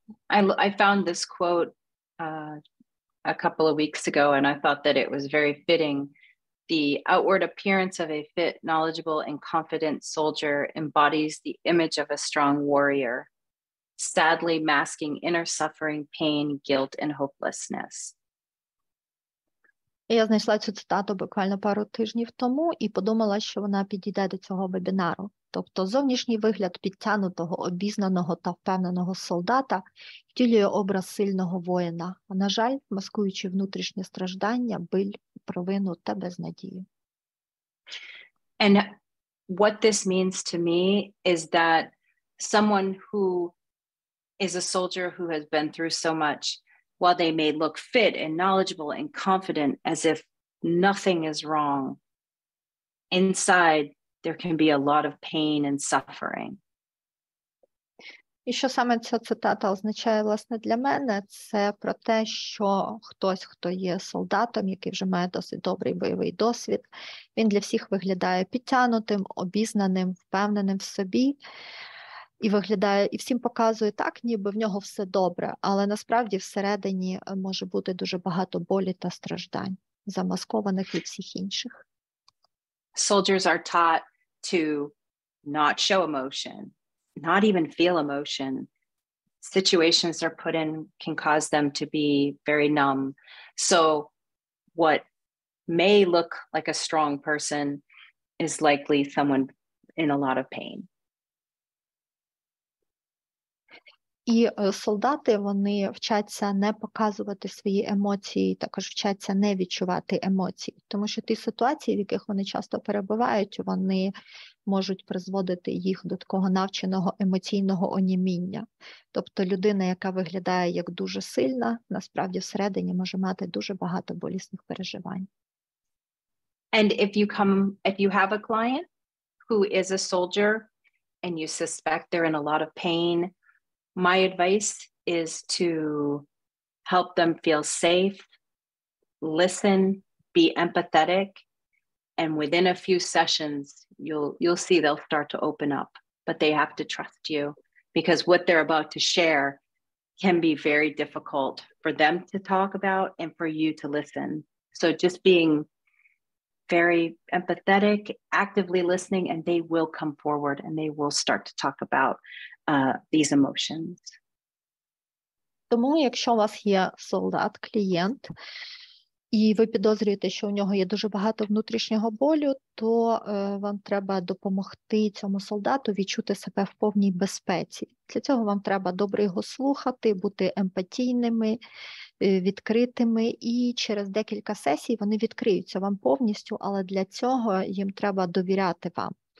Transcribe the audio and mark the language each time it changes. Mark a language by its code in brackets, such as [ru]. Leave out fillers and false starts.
[en] I found this quote a couple of weeks ago, and I thought that it was very fitting. The outward appearance of a fit, knowledgeable, and confident soldier embodies the image of a strong warrior, sadly masking inner suffering, pain, guilt, and hopelessness. [uk] Я знайшла цю цитату буквально пару тижнів тому і подумала, що вона підійде до цього вебінару. Тобто зовнішній вигляд підтягнутого, обізнаного та впевненого солдата втілює образ сильного воїна, а, на жаль, маскуючи внутрішнє страждання, біль, провину та безнадію. [en] And what this means to me is that someone who is a soldier who has been through so much, while they may look fit and knowledgeable and confident as if nothing is wrong, inside there can be a lot of pain and suffering. [uk] І що саме ця цитата означає, власне, для мене, це про те, що хтось, хто є солдатом, який вже має досить добрий бойовий досвід, він для всіх виглядає підтягнутим, обізнаним, впевненим в собі, і виглядає, і всім показує так, ніби в нього все добре, але насправді всередині може бути дуже багато болі та страждань, замаскованих від всіх інших. [en] Soldiers are taught to not show emotion, not even feel emotion. Situations they're put in can cause them to be very numb. So what may look like a strong person is likely someone in a lot of pain. [uk] І солдати, вони вчаться не показувати свої емоції, також вчаться не відчувати емоції, тому що ті ситуації, в яких вони часто перебувають, вони можуть призводити їх до такого навченого емоційного оніміння. Тобто людина, яка виглядає як дуже сильна, насправді всередині може мати дуже багато болісних переживань. [en] And if you have a client who is a soldier and you suspect they're in a lot of pain, my advice is to help them feel safe, listen, be empathetic, and within a few sessions, you'll see they'll start to open up, but they have to trust you because what they're about to share can be very difficult for them to talk about and for you to listen. So just being very empathetic, actively listening, and they will come forward and they will start to talk about these emotions. [uk] Тому, якщо у вас є солдат, клієнт, і ви підозрюєте, що у нього є дуже багато внутрішнього болю, то вам треба допомогти цьому солдату відчути себе в повній безпеці. Для цього вам треба добре його слухати, бути емпатійними, відкритими, і через декілька сесій вони відкриються вам повністю, але для цього їм треба довіряти вам.